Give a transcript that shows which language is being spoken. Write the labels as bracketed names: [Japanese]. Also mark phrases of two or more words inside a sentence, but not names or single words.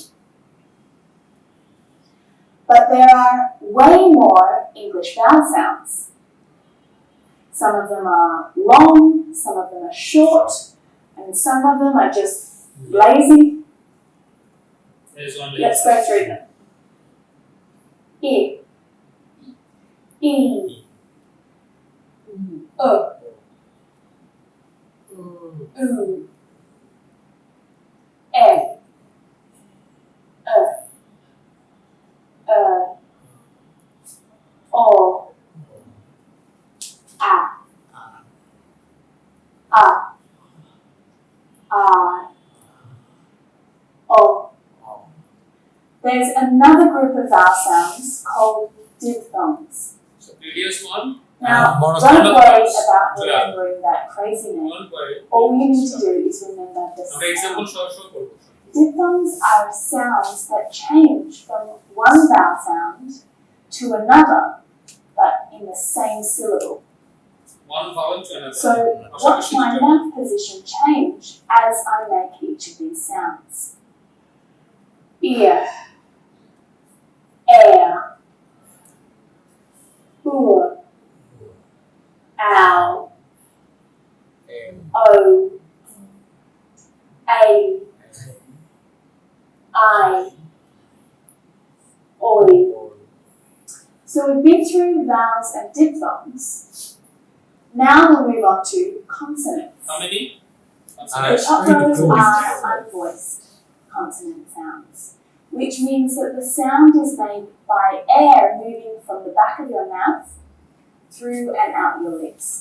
[English] But there are way more English vowel sounds. Some of them are long, some of them are short, and some of them are just lazy. There is one Let's go through them. E, E, O, U, E, O, A, I, O. There's another group of vowel sounds called diphthongs. So previous one, Now, monosyllable. don't worry about remembering that crazy name. don't worry. All you need to do is remember the For example, sound. [Bangla] short করব। [English] Diphthongs are sounds that change from one vowel sound to another, but in the same syllable. One vowel to another. So watch my mouth position change as I make each of these sounds. Ear, air, oor, ow, o, a, I, oi. So we've been through vowels and diphthongs. Now we'll move on to consonants. How many? The Consonants. top rows are unvoiced consonant sounds, which means that the sound is made by air moving from the back of your mouth through and out your lips.